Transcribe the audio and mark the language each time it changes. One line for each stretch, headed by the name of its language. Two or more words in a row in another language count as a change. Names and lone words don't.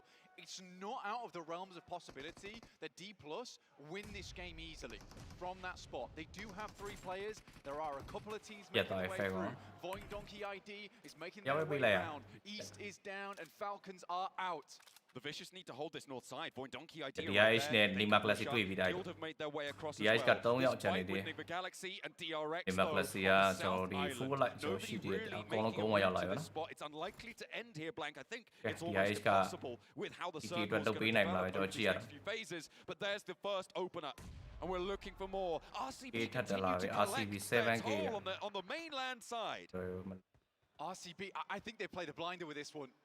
English: It's not out of the realms of possibility that D+ win this game easily from that spot. They do have 3 players. There are a couple of teams making their way through. Void Donkey ID is making their way down. East is down and Falcons are out. The Vicious need to hold this north side. Void Donkey ID
Burmese: DIHနဲ့ Nima Classic တွေ့ပြီးသား DIH က3ယောက်ကျန်နေသေးတယ် Nima Classic ကကျွန်တော်ဒီ full လိုက်ကျွန်တော်ရှိသေးတယ်အကုန်လုံးကုန်းဝရောက်လာပြီနော်
English: It's unlikely to end here blank. I think it's DIH almost
Burmese: က
English: impossible with how the circle is going to develop these next few phases. But there's the first opener. And we're looking for more. RCB continue to collect their toll on the mainland side. RCB, I think they played a blinder with this one.